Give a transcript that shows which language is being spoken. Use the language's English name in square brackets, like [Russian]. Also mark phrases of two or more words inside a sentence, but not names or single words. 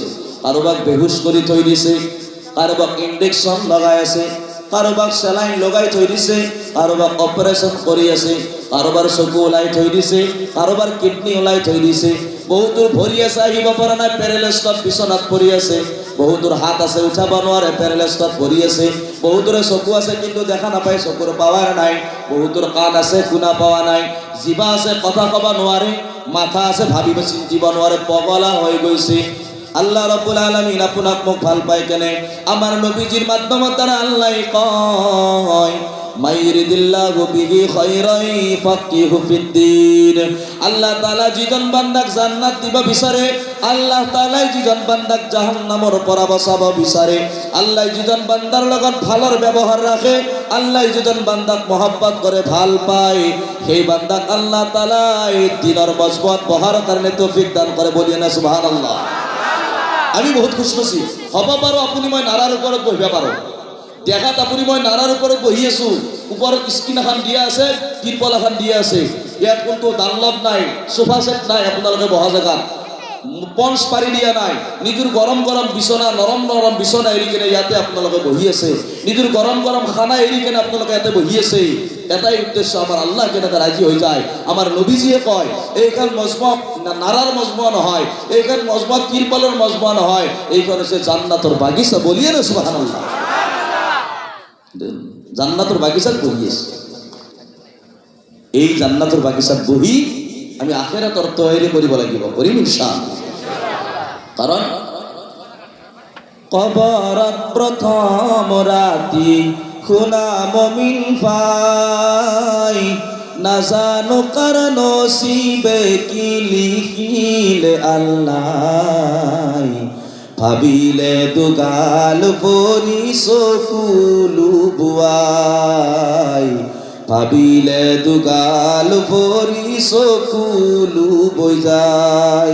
[Assamese] কাৰোবাক বেহুচ কৰি থৈ দিছে, কাৰোবাক ইনজেকশ্যন লগাই আছে, কাৰোবাক চেলাইন লগাই থৈ দিছে, কাৰোবাক অপাৰেশ্যন কৰি আছে, কাৰোবাৰ চকু ওলাই থৈ দিছে, কাৰোবাৰ কিডনী ওলাই থৈ দিছে, বহুতৰ ভৰি আছে আহিব পৰা নাই, পেৰালাইজত বিচনাত পৰি আছে, বহুতৰ হাত আছে উঠাব নোৱাৰে, পেৰালাইজত পৰি আছে, বহুতৰে চকু আছে কিন্তু দেখা নাপায়, চকুৰ পাৱাৰ নাই, বহুতৰ কাণ আছে শুনা পোৱা নাই, জিভা আছে কথা ক'ব নোৱাৰে, মাথা আছে ভাবিব চিন্তিব নোৱাৰে, পগলা হৈ গৈছে। আল্লাহ রাব্বুল আলামিন আপোনাক মোক ভাল পায় কেনে আমার নবীজির মাধ্যমত দ্বারা আল্লাহ কয় [Arabic] من يرد الله به خيرا يفقهه في الدين. [Assamese] আল্লাহ তাআলা যিজন বান্দাক জান্নাত দিব বিচারে, আল্লাহ তাআলা যিজন বান্দাক জাহান্নামৰ পৰা বচাব বিচাৰে, আল্লাহ যিজন বান্দাৰ লগত ভালৰ ব্যৱহাৰ ৰাখে, আল্লাহ যিজন বান্দাক মহব্বত কৰে ভাল পায়, সেই বান্দাক আল্লাহ তাআলা দিনৰ মজবুত বহাৰ কাৰণে তৌফিক দান কৰে। বলি না সুবহানাল্লাহ। আমি বহুত খুশ নসিব। হ'ব পাৰো আপুনি মই নাৰাৰ ওপৰত বহিব পাৰো, দেখাত আপুনি মই নাৰাৰ ওপৰত বহি আছো, ওপৰত স্ক্ৰীন এখন দিয়া আছে, তিৰপল এখন দিয়া আছে, ইয়াত কোনো ডানলপ নাই, সোফা সেট নাই, আপোনালোকে বহা জেগাত পঞ্চ পাৰি দিয়া নাই, নিজের গরম গরম বিছনা, নরম নরম বিছনা এৰি কিনে ইয়াতে আপোনালোকে বহি আছে, নিজের গরম গরম খানা এৰি কিনে আপোনালোকে ইয়াতে বহি আছে। এটাই উদ্দেশ্য, আমার আল্লাহ কেনেকৈ রাজি হৈ যায়। আমার নবীজিয়ে কয় এইখন মজমা নারার মজমা নহয়, এইখন মজমা তিরপালের মজমা নহয়, এইখন হচ্ছে জান্নাতের বাগিচা। বলিয়ে না সুবহানাল্লাহ। জান্নাতের বাগিচাত বহি আছে। এই জান্নাতের বাগিচাত বহি আমি আখিরাতৰ তৈয়াৰী কৰিব লাগিব, কৰিম ইনশাআল্লাহ। কাৰণ কবৰত প্ৰথম ৰাতি খুনা মমিন পাই, নাজানো কাৰ নসিবে কি লিখিলে আল্লাহ, ভাবিলে দুগাল ভৰি চকুলো বুৱাই, ভাবিলে দুগাল ভৰি চকুলো বৈ যায়।